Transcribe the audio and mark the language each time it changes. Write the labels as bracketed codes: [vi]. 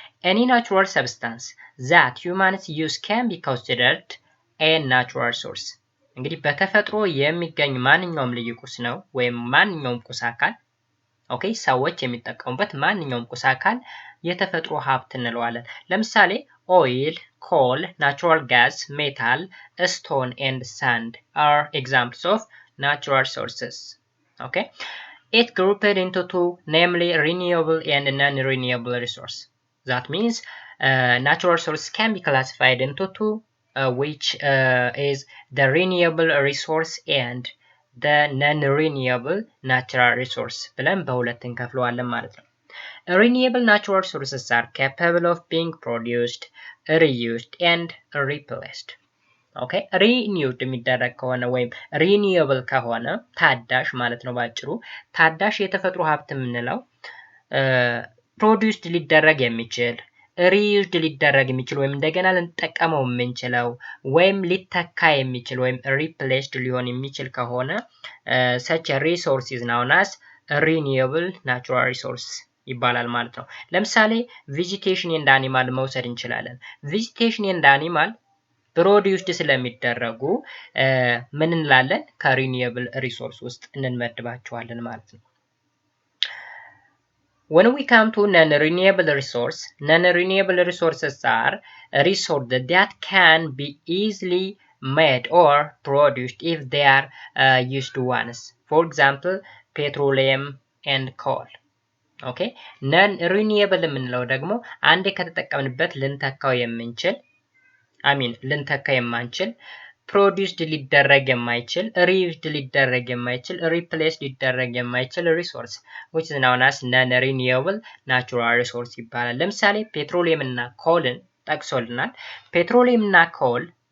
[en] ኤኒ ናቹራል ሰብስታንስ ዛት humans use can be considered a natural resource። [am] እንግዲህ በተፈጥሮ የሚገኝ ማንኛውም ልዩ ቁስ ነው ወይም ማንኛውም ቁስ አካል ኦኬ፣ ሰዎች የሚጠቀሙበት ማንኛውም ቁስ አካል የተፈጥሮ ሀብት እንለዋለን። ለምሳሌ ኦይል፣ ኮል፣ ናቹራል ጋዝ፣ ሜታል፣ ስቶን ኤንድ ሳንድ [en] are examples of natural resources. Okay, it grouped into two, namely renewable and non-renewable resource. That means natural resource can be classified into two, which is the renewable resource and the non-renewable natural resource [am] ብለን በሁለት እንከፍለዋለን ማለት ነው። [en] Renewable natural resources are capable of being produced, reused and replaced. [am] ኦኬ፣ ሪኒውድ የሚደረግ ከሆነ ወይም ሪኒዌብል ከሆነ ታዳሽ ማለት ነው። ባጭሩ ታዳሽ የተፈጥሮ ሀብት የምንለው ፕሮዲውስድ ሊደረግ የሚችል ሪዩዝድ ሊደረግ የሚችል ወይም እንደገና ልንጠቀመው የምንችለው ወይም ሊተካ የሚችል ወይም ሪፕሌስድ ሊሆን የሚችል ከሆነ [en] such a resource is known as renewable natural resource [am] ይባላል ማለት ነው። ለምሳሌ vegetation and animal መውሰድ እንችላለን። vegetation and animal ፕሮዲውስድ ስለሚደረጉ ምን እንላለን? ከሪኒዌብል ሪሶርስ ውስጥ እንመድባቸዋለን ማለት ነው። [en] When we come to non-renewable resource, non-renewable resources are resources that can be easily made or produced if they are used once. For example, petroleum and coal. [am] Okay, non-renewable የምንለው ደግሞ አንዴ ከተጠቀምንበት ልንተካው የምንችል ልንተካ የማንችል ፕሮዲውስድ ሊደረግ የማይችል ሪዩዝድ ሊደረግ የማይችል ሪፕሌስ ሊደረግ የማይችል ሪሶርስ [en] which is known as non-renewable natural resource [am] ይባላል። ለምሳሌ ፔትሮሊየም እና ኮልን ጠቅሶልናል። ፔትሮሊየም እና ኮል